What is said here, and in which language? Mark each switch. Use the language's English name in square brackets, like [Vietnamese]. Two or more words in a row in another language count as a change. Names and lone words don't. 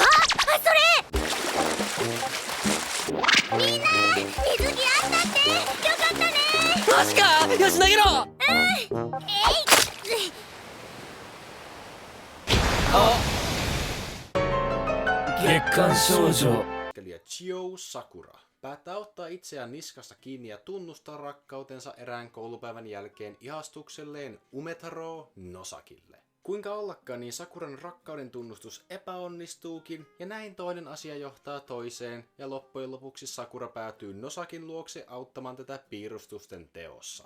[Japanese] みんな水着あったってよかったね。マジか。よし投げろ。月刊少女。 [Finnish] Chio Sakura päättää ottaa itseään niskasta kiinni ja tunnustaa rakkautensa erään koulupäivän jälkeen ihastukselleen Umetaro Nosakille. Kuinka ollakaan, niin Sakuran rakkauden tunnustus epäonnistuukin, ja näin toinen asia johtaa toiseen, ja loppujen lopuksi Sakura päätyy Nosakin luokse auttamaan tätä piirustusten teossa.